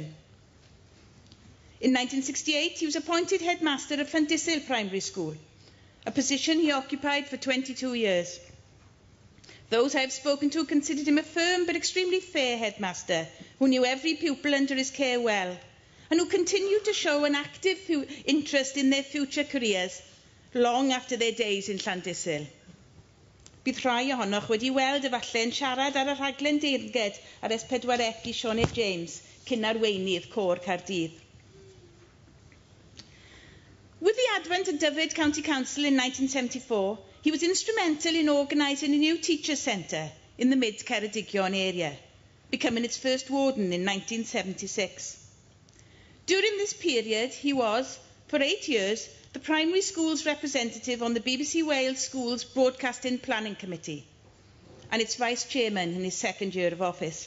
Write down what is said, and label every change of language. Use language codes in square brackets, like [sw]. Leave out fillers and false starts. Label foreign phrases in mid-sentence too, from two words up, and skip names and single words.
[en] In 1968, he was appointed headmaster of Llandysil Primary School, a position he occupied for 22 years. Those I have spoken to considered him a firm but extremely fair headmaster who knew every pupil under his care well and who continued to show an active interest in their future careers long after their days in Llandysil. [cy] Bydd rhai ohonoch wedi weld efallai'n siarad ar y rhaglen deyrnged ar S4C I Sioned James cyn arweinydd Côr Caerdydd. [en] With the advent of Dyfed County Council in 1974, he was instrumental in organising a new teachers' centre in the mid-Ceredigion area, becoming its first warden in 1976. During this period, he was, for 8 years, the primary school's representative on the BBC Wales Schools Broadcasting Planning Committee and its vice-chairman in his second year of office.